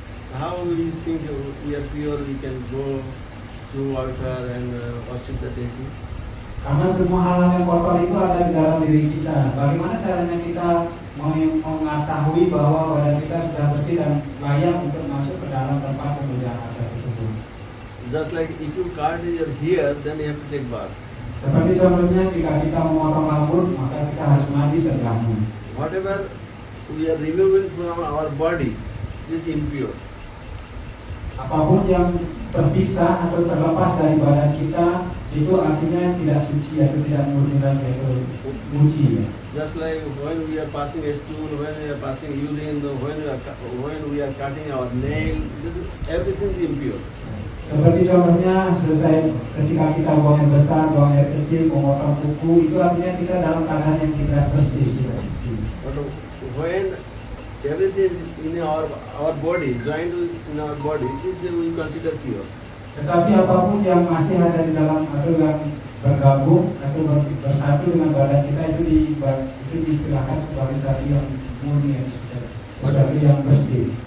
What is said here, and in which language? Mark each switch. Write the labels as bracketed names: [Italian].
[English] How we think we are pure? We can go to altar and worship the deity. [Indonesian] Karena semua hal-hal yang kotor itu ada di dalam diri kita. Bagaimana caranya kita mengetahui bahwa badan kita sudah bersih dan layak untuk masuk ke dalam tempat pemujaan arca tersebut? [English] Just like if you cut your hair, then you have to take bath. [Indonesian] Seperti contohnya jika kita memotong rambut, maka kita harus mandi setelahnya. [English] Whatever we are removing from our body is impure. [Indonesian] Apapun yang terpisah atau terlepas dari badan kita itu artinya tidak suci atau tidak murni lagi atau suci. [English] Just like when we are passing a stool, when we are passing urine, when we are cutting our nail, everything is impure. [Indonesian] Seperti contohnya selesai ketika kita buang air besar, buang air kecil, memotong kuku, itu artinya kita dalam keadaan yang tidak bersih. [English] But when everything in our body, joined in our body, is we consider pure. [Indonesian] Tetapi apapun yang masih ada di dalam atau yang bergabung atau bersatu dengan badan kita itu diistilahkan sebagai satu yang murni, satu yang bersih.